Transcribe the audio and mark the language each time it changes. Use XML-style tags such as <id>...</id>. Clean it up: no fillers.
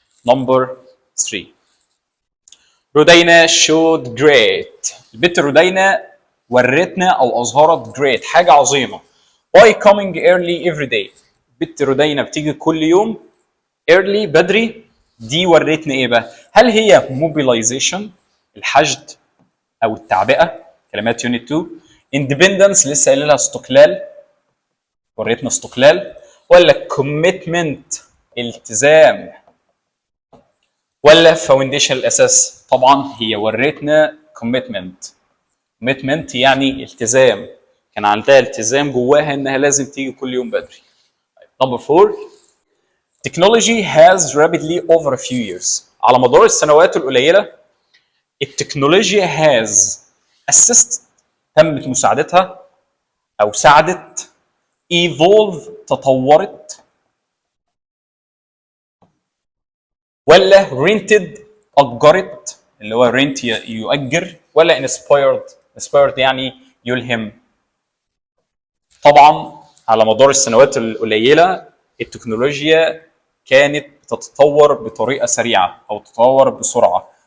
<en>Number 3 رودينا showed great.</en> <ar>البت رودينا ورتنا او اظهرت great حاجه عظيمه</ar> <en>by coming early every day.</en> <ar>البت رودينا بتيجي كل يوم early بدري. دي ورتنا ايه بقى؟ هل هي mobilization الحشد او التعبئه كلمات يونت 2، independence لسه قايل لها استقلال وريتنا استقلال، ولا commitment التزام، ولا فاونديشن الاساس؟ طبعا هي وريتنا commitment يعني التزام، كان عندها التزام جواها انها لازم تيجي كل يوم بدري.</ar> <en>Number 4 technology has rapidly over a few years.</en> <ar>على مدار السنوات القليله التكنولوجيا</ar> <en>has assist</en> <ar>تمت مساعدتها او ساعدت، evolve تطورت، ولا rented اجرت اللي هو rent يؤجر، ولا inspired يعني يلهم؟ طبعا على مدار السنوات القليله التكنولوجيا كانت بتتطور بطريقه سريعه او تتطور بسرعه.</ar>